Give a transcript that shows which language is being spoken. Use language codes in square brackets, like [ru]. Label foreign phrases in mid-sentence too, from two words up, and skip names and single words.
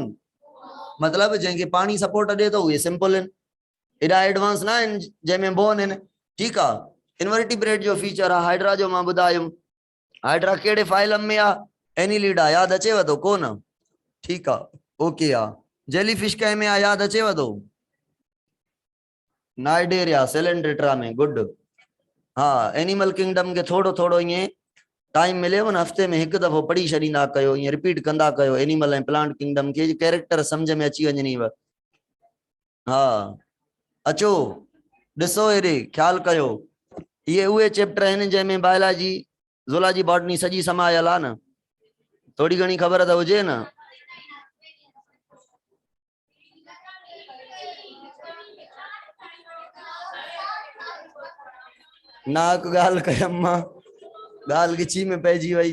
[sd] मतलब जंहिंखे पाणी सपोर्ट ॾे थो उहे सिंपल आहिनि, एॾा एडवांस न आहिनि जंहिंमें बोन आहिनि, ठीकु आहे। इनवर्टिब्रेट जो फीचर आहे। हाइड्रा जो मां ॿुधायुमि, हाइड्रा कहिड़े फाइलम में आहे? एनिलिडा, यादि अचेव थो कोन? ठीकु आहे, ओके आहे। जेलीफिश कंहिं में आहे, यादि अचेव थो? नाइडेरिया, सेलेंड्रेट्रा में, गुड। हाँ, [en] animal kingdom [sd] के थोड़ो थोड़ो ईअं टाइम मिलेव न, हफ़्ते में हिकु दफ़ो पढ़ी छॾींदा कयो, ईअं रिपीट कंदा कयो एनिमल ऐं [en] plant kingdom [sd] के, कैरेक्टर सम्झ में अची वञनीव। हाँ अचो ॾिसो हेॾे, ख़्याल कयो। ये उहे चैप्टर आहिनि जंहिंमें बायोलॉजी, ज़ूलॉजी, बॉटनी सॼी समायल आहे न, थोड़ी घणी ख़बर त हुजे न। नाक ॻाल्हि कयमि मां, ॻाल्हि गिची में पइजी वई।